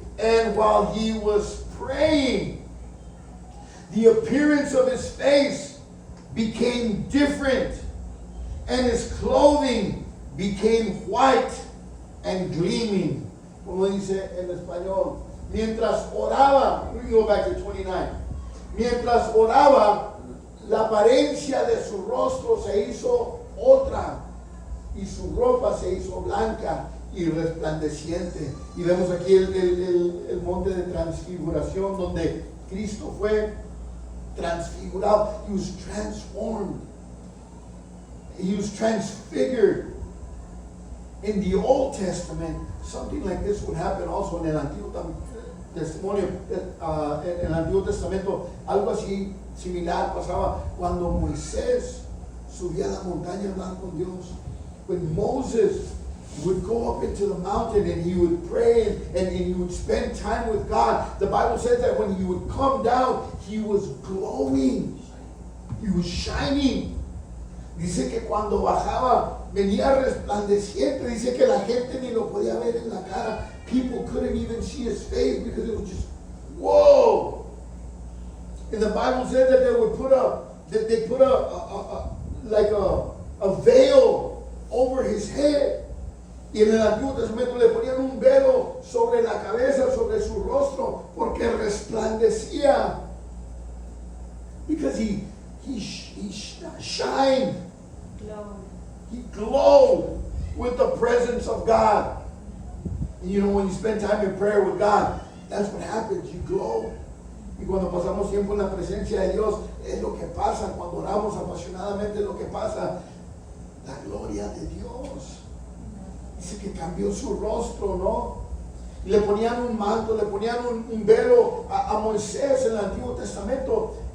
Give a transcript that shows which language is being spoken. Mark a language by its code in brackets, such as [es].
[en] And while he was praying, the appearance of his face became different, and his clothing became white and gleaming. [es] Como dice en español, mientras oraba, [en] let me go back to 29. [es] Mientras oraba, la apariencia de su rostro se hizo otra, y su ropa se hizo blanca, y resplandeciente. Y vemos aquí el monte de transfiguración donde Cristo fue transfigurado. [en] He was transformed. He was transfigured. In the Old Testament, something like this would happen also [es] en el Antiguo Testimonio, en el Antiguo Testamento. Algo así similar pasaba cuando Moisés subía a la montaña a hablar con Dios. [en] When Moses would go up into the mountain and he would pray and he would spend time with God, the Bible says that when he would come down, he was glowing. He was shining. [es] Dice que cuando bajaba venía resplandeciente. Dice que la gente ni lo podía ver en la cara. [en] People couldn't even see his face because it was just, whoa. And the Bible said that they put a veil over his head. [es] Y en el Antiguo Testamento le ponían un velo sobre la cabeza, sobre su rostro, porque resplandecía. [en] Because he shined. He glowed with the presence of God. And you know, when you spend time in prayer with God, that's what happens. You glow. [es] Y cuando pasamos tiempo en la presencia de Dios, es lo que pasa. Cuando oramos apasionadamente, es lo que pasa. La gloria de Dios. Dice que cambió su rostro, ¿no? Y le ponían un manto, le ponían un velo a Moisés en el Antiguo Testamento.